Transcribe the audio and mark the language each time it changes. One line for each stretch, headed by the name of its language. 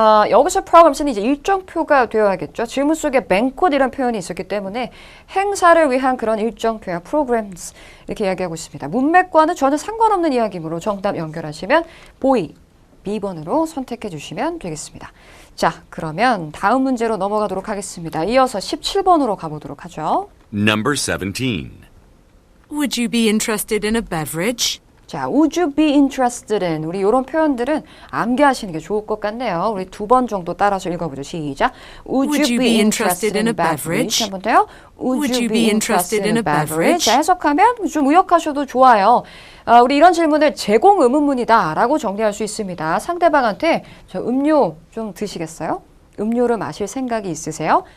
Korean: 여기서 programs는 이제 일정표가 되어야겠죠. 질문 속에 banquet이라는 표현이 있었기 때문에 행사를 위한 그런 일정표야 programs 이렇게 이야기하고 있습니다. 문맥과는 전혀 상관없는 이야기이므로 정답 연결하시면 보이 B번으로 선택해 주시면 되겠습니다. 자, 그러면 다음 문제로 넘어가도록 하겠습니다. 이어서 17번으로 가보도록 하죠.
English: Number 17. Would you be interested in a beverage? 자, would you be interested in?
Korean: 우리 이런 표현들은 암기하시는 게 좋을 것 같네요. 우리 2번 정도 따라서 읽어보죠. 시작.
English: Would you be interested in a beverage?
Korean: 한 번 더요.
English: Would you be interested in a beverage?
Korean: 자, 해석하면 좀 의역하셔도 좋아요. 우리 이런 질문을 제공 의문문이다 라고 정리할 수 있습니다. 상대방한테 저 음료 좀 드시겠어요? 음료를 마실 생각이 있으세요?